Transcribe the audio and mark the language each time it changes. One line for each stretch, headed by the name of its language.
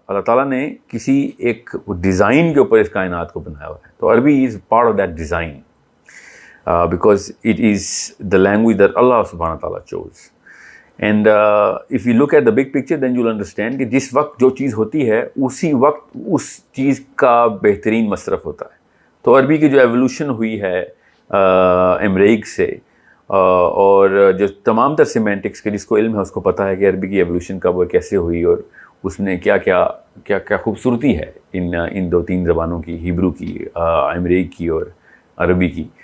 Urdu: اللہ تعالیٰ نے کسی ایک ڈیزائن کے اوپر اس کائنات کو بنایا ہوا ہے.
English: تو Arabi is part of that design because it is the language that Allah subhanahu wa ta'ala chose. And if you look at the big picture then you'll understand
Urdu: کہ جس وقت جو چیز ہوتی ہے اسی وقت اس چیز کا بہترین مصرف ہوتا ہے. تو عربی کی جو ایولیوشن ہوئی ہے امریک سے, اور جو تمام تر سیمینٹکس کے جس کو علم ہے اس کو پتہ ہے کہ عربی کی ایولیوشن کب اور کیسے ہوئی, اور اس میں کیا خوبصورتی ہے ان دو تین زبانوں کی, ہیبرو کی, امریک کی اور عربی کی.